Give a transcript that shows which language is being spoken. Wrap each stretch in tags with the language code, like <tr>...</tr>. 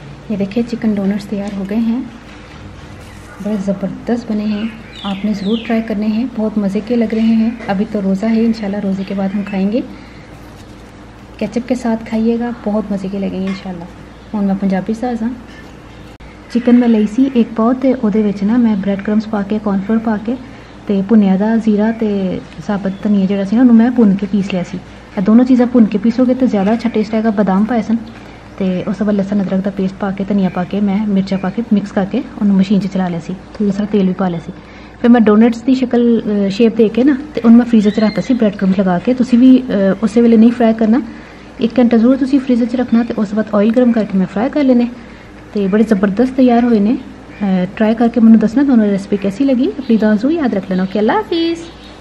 <hi>ये देखिए chicken donuts तैयार हो गए हैं, बड़े ज़बरदस्त बने हैं। आपने ज़रूर ट्राई करने हैं, बहुत मज़े के लग रहे हैं। अभी तो रोज़ा है, इंशाल्लाह रोज़े के बाद हम खाएंगे। केचप के साथ खाइएगा, बहुत मज़े के लगेंगे इंशाल्लाह।</hi> <pa>और मैं पंजाबी साज़ हाँ। चिकन मैं लई सी 1 पाव, तो ਉਹਦੇ ਵਿੱਚ ना मैं ब्रेड क्रम्स पा के कॉर्नफ्लोर पा के ਤੇ ਭੁੰਨਿਆ ਦਾ ਜ਼ੀਰਾ ਤੇ ਸਾਬਤ ਧਨੀਆ ਜਿਹੜਾ ਸੀ ਨਾ ਉਹਨੂੰ ਮੈਂ ਭੁੰਨ ਕੇ ਪੀਸ ਲਿਆ ਸੀ। ਇਹ ਦੋਨੋਂ ਚੀਜ਼ਾਂ ਭੁੰਨ ਕੇ ਪੀਸੋਗੇ ਤਾਂ ਜ਼ਿਆਦਾ ਅੱਛਾ ਟੇਸਟ ਆਏਗਾ। ਬਾਦਾਮ ਪਾਏ ਸਨ, ਤੇ ਉਸ ਤੋਂ ਬਾਅਦ ਲਸਣ ਅਦਰਕ ਦਾ ਪੇਸਟ ਪਾ ਕੇ, ਧਨੀਆ ਪਾ ਕੇ, ਮੈਂ ਮਿਰਚਾਂ ਪਾ ਕੇ ਮਿਕਸ ਕਰਕੇ ਉਹਨੂੰ ਮਸ਼ੀਨ 'ਚ ਚਲਾ ਲਿਆ ਸੀ। ਥੋੜਾ ਸਾਰਾ ਤੇਲ ਵੀ ਪਾ ਲਿਆ ਸੀ। ਫਿਰ ਮੈਂ ਡੋਨਟਸ ਦੀ ਸ਼ਕਲ ਸ਼ੇਪ ਦੇ ਕੇ ਨਾ ਤੇ ਉਹਨੂੰ ਮੈਂ ਫਰੀਜ਼ਰ 'ਚ ਰੱਖਤਾ ਸੀ ਬ੍ਰੈਡ क्रम्स ਲਗਾ ਕੇ। ਤੁਸੀਂ ਵੀ ਉਸੇ ਵੇਲੇ ਨਹੀਂ ਫਰਾਈ ਕਰਨਾ, 1 ਘੰਟਾ ਜ਼ਰੂਰ ਤੁਸੀਂ ਫਰੀਜ਼ਰ 'ਚ ਰੱਖਣਾ, ਤੇ ਉਸ ਤੋਂ ਬਾਅਦ ਆਇਲ ਗਰਮ ਕਰਕੇ ਮੈਂ ਫਰਾਈ ਕਰ ਲੈਣੇ। ਤੇ बड़े ज़बरदस्त तैयार हुए ने। ट्राई करके मैंने दसना दोनों रेसिपी कैसी लगी। अपनी दुआ याद रख लेना। ओके, अल्लाह हाफिज़।</pa>